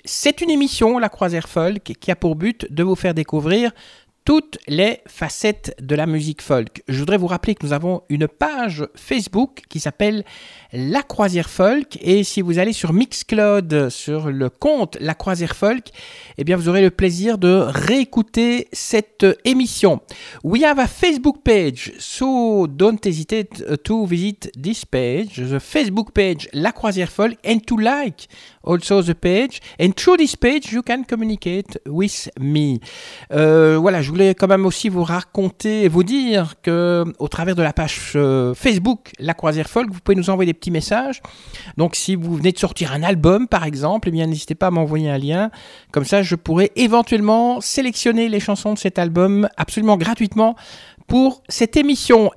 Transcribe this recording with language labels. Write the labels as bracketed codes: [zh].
[fr] C'est une émission, La Croisière Folk, qui a pour but de vous faire découvrir toutes les facettes de la musique folk. Je voudrais vous rappeler que nous avons une page Facebook qui s'appelle La Croisière Folk et si vous allez sur Mixcloud, sur le compte La Croisière Folk, eh bien vous aurez le plaisir de réécouter cette émission. [en] We have a Facebook page, so don't hesitate to visit this page, the Facebook page La Croisière Folk, and to like also the page, and through this page you can communicate with me. [fr] Voilà, je voulais quand même aussi vous raconter, vous dire que au travers de la page Facebook La Croisière Folk, vous pouvez nous envoyer des petits messages. Donc si vous venez de sortir un album par exemple, eh bien n'hésitez pas à m'envoyer un lien. Comme ça, je pourrai éventuellement sélectionner les chansons de cet album absolument gratuitement pour cette émission.